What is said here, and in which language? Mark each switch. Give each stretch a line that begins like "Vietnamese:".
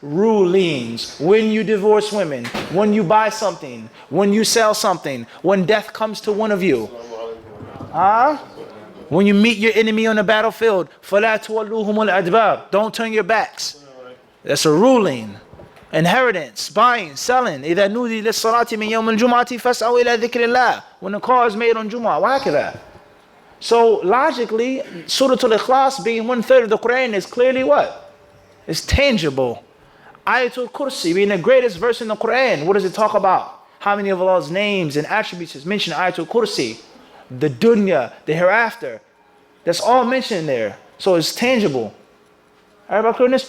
English: rulings. When you divorce women, when you buy something, when you sell something, when death comes to one of you. When you meet your enemy on the battlefield,
Arabic: فَلَا تُوَلُّوهُمُ الْأَدْبَارِ,
English: don't turn your backs. That's a ruling. Inheritance, buying, selling.
Arabic: إِذَا نُودِي لِلصَّلَاةِ مِنْ يَوْمِ الْجُمْعَةِ فَاسْعَوْا إِلَى ذِكْرِ اللَّهِ,
English: when the call is made on Jumu'ah.
Arabic: وهكذا.
English: So logically, Surah Al-Ikhlas being 1/3 of the Quran is clearly what? It's tangible. Ayatul Kursi being the greatest verse in the Quran. What does it talk about? How many of Allah's names and attributes is mentioned in Ayatul Kursi? The dunya, the hereafter. That's all mentioned there. So it's tangible. Everybody clear on this?